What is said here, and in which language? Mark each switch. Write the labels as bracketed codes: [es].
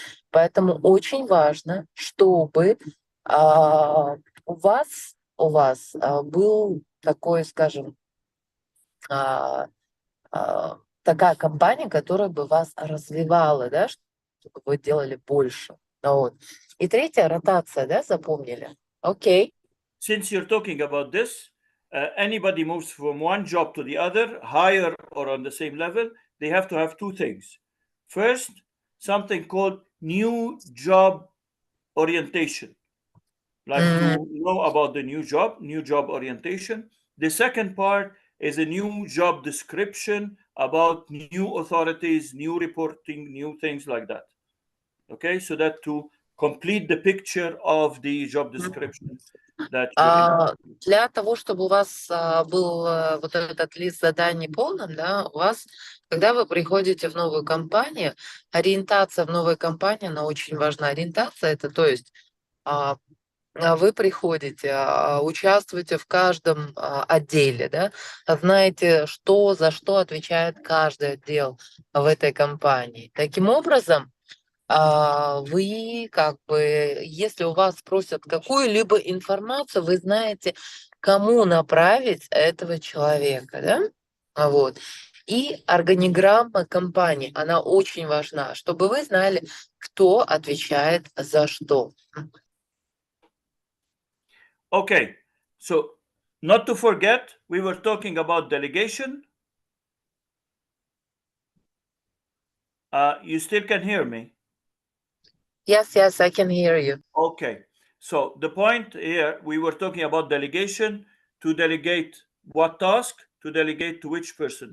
[ru] Поэтому очень важно, чтобы у вас был такой, скажем, а, такая компания, которая бы вас развивала, да, чтобы вы делали больше. Вот. И третья ротация, да, запомнили? [en] Окей. Since you're talking about this, anybody moves from one job to the other, higher or on the same level, they have to have two things. First, something called new job orientation, like М, to know about the new job orientation. The second part is a new job description about new authorities, new reporting, new things like that. Okay, so that to complete the picture of the job description that you're in. [ru] Для того, чтобы у вас был вот этот лист заданий полным, да, у вас, когда вы приходите в новую компанию, ориентация в новой компании, она очень важна. Ориентация это, то есть вы приходите, участвуете в каждом отделе, да, знаете, что за что отвечает каждый отдел в этой компании. Таким образом, вы как бы, если у вас спросят какую-либо информацию, вы знаете, кому направить этого человека, да? Вот. И органиграмма компании, она очень важна, чтобы вы знали, кто отвечает за что. [en] Okay, so not to forget, we were talking about delegation, You still can hear me? Yes, yes, I can hear you. Okay. So the point here, we were talking about delegation, to delegate what task, to delegate to which person.